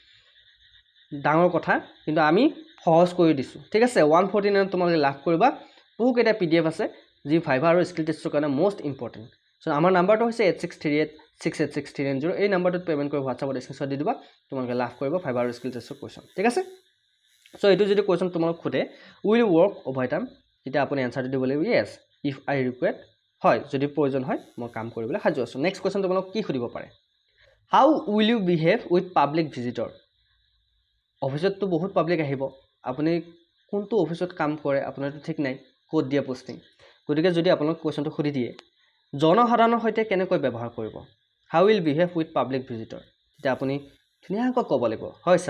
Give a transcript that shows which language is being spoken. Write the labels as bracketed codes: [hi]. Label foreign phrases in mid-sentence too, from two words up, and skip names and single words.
[as] ডাঙৰ কথা কিন্তু আমি সহজ কৰি দিছো ঠিক আছে 149 তোমালোকে লাভ কৰিবা বহুত এটা পিডিএফ আছে যি ভাইভা আৰু স্কিল টেষ্টৰ কাৰণে [en] most important [as] সো আমাৰ নাম্বাৰটো হৈছে 8638686390 এই নাম্বাৰটোত পেমেন্ট কৰি WhatsAppত স্ক্ৰিনশ্বট দি দিবা তোমালোকে লাভ কৰিবা ভাইভা আৰু স্কিল টেষ্টৰ কোৱেশ্চন ঠিক আছে সো এটো যদি কোৱেশ্চন তোমালোক খুদে উইল [en] work overtime [as] তেতিয়া আপুনি আনসাৰ দিব লাগিব ইয়েস [en] if I require [as] হয় যদি প্ৰয়োজন হয় মই কাম কৰিবলৈ সাজু আছোঁ [en] next question [as] তোমালোক কি সুধিব পাৰে [en] how will you behave with public visitor [as] অফিচততো বহুত পাব্লিক আহিব আপুনি কোনটো অফিচত কাম কৰে আপোনাৰতো ঠিক নাই ক'ত দিয়া পোষ্টিং গতিকে যদি আপোনাক কোৱেশ্চনটো সুধি দিয়ে জনসাধাৰণৰ সৈতে কেনেকৈ ব্যৱহাৰ কৰিব [en] how will behave with public visitor [as] তেতিয়া আপুনি ধুনীয়াকৈ ক'ব লাগিব হয় ছাৰ